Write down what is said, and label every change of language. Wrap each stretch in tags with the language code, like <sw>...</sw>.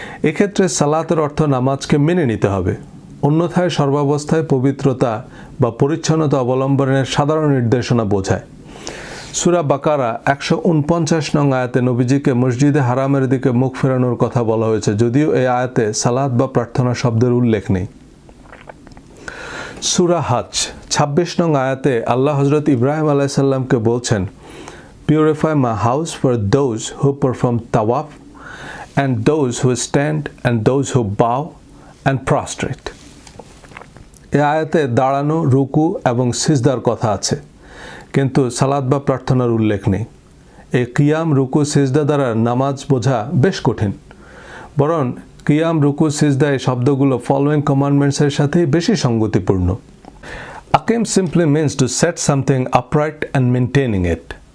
<bn>এক্ষেত্রে সালাতের অর্থ নামাজকে মেনে নিতে হবে, অন্যথায় সর্বাবস্থায় পবিত্রতা বা পরিচ্ছন্নতা অবলম্বনের সাধারণ নির্দেশনা বোঝায়। সূরা বাকারা 149 নং আয়াতে নবীজিকে মসজিদে হারামের দিকে মুখ ফেরানোর কথা বলা হয়েছে, যদিও এই আয়াতে সালাত বা প্রার্থনা শব্দের উল্লেখ নেই। সূরা হজ 26 নং আয়াতে আল্লাহ হযরত ইব্রাহিম আলাইহিস সালামকে বলছেন,</bn> <en>Purify my house for those who perform tawaf and those who stand and those who bow and prostrate.</en> <bn>এই আয়াতে দাঁড়ানো, রুকু এবং সিজদার কথা আছে, কিন্তু সালাত বা প্রার্থনার উল্লেখ নেই। এই কিয়াম, রুকু, সিজদা দ্বারা নামাজ বোঝা বেশ কঠিন, বরং কিয়াম, রুকু, সিজদা এই শব্দগুলো</bn> <en>following কমান্ডমেন্টসের</en> <bn>সাথেই বেশি সঙ্গতিপূর্ণ।</bn> <en>আকিম simply means to set something upright and maintaining it.</en>